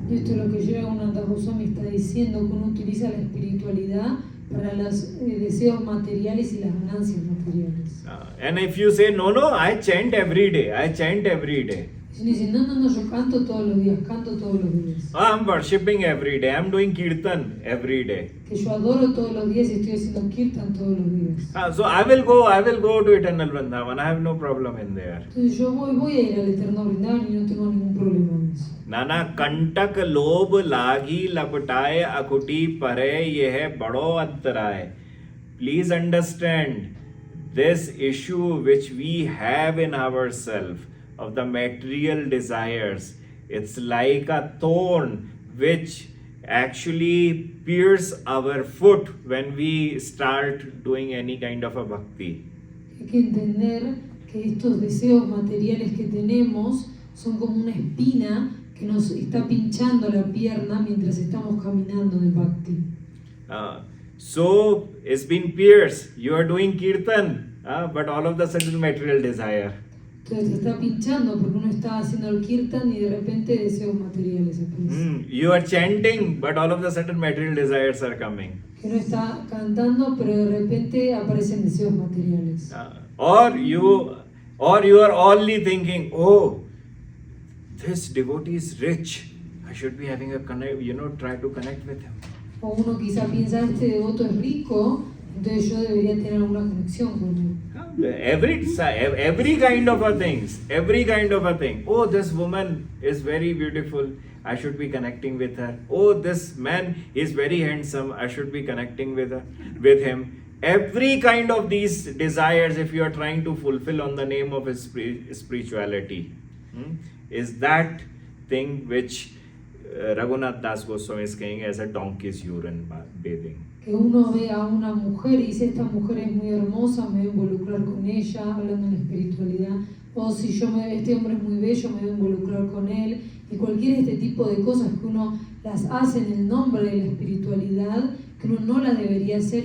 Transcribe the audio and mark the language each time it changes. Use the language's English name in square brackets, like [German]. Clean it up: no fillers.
[Spanish] Y esto es lo que Sri Raghunatha Goswami está diciendo, que uno utiliza la espiritualidad para los deseos materiales y las ganancias materiales. [English] And if you say, no, I chant every day, [Spanish] Si uno dice, no, yo canto todos los días. [English] I'm worshipping every day, I'm doing kirtan every day. [Spanish] Que yo adoro todos los días y estoy haciendo kirtan todos los días. [English] So I will go to eternal Vrindavan, I have no problem in there. [Spanish] Entonces yo voy a ir al eterno Vrindavan y no tengo ningún problema en eso. [Hindi] नाना कंटक लोभ लागी लपटाए अकुटी परे यह बड़ो अंतराय. [English] Please understand this issue which we have in ourselves of the material desires. It's like a thorn which actually pierce our foot when we start doing any kind of a bhakti. [Spanish] Hay que entender que estos deseos materiales que tenemos son como una espina que nos está pinchando la pierna mientras estamos caminando en el bhakti. [English] So it's been pierced. You are doing kirtan, but all of the sudden material desire. [Spanish] Entonces te está pinchando porque uno está haciendo el kirtan y de repente deseos materiales aparecen. [English] You are chanting, but all of the sudden material desires are coming. [Spanish] Que uno está cantando, pero de repente aparecen deseos materiales. [English] Or you are only thinking, oh, this devotee is rich. I should be having a connect, try to connect with him. [Spanish] O uno quizá piensa, este devoto es rico, entonces yo debería tener alguna conexión con él. [English] Every kind of a thing. Oh, this woman is very beautiful. I should be connecting with her. Oh, this man is very handsome. I should be connecting with him. Every kind of these desires, if you are trying to fulfill on the name of spirituality, is that thing which Raghunatha Dasa Goswami is saying as a donkey's urine bathing. [Spanish] Que uno ve a una mujer y dice, esta mujer es muy hermosa, me voy a involucrar con ella, hablando en la espiritualidad. O si este hombre es muy bello, me voy a involucrar con él. Y cualquier este tipo de cosas que uno las hace en el nombre de la espiritualidad, que uno no las debería hacer.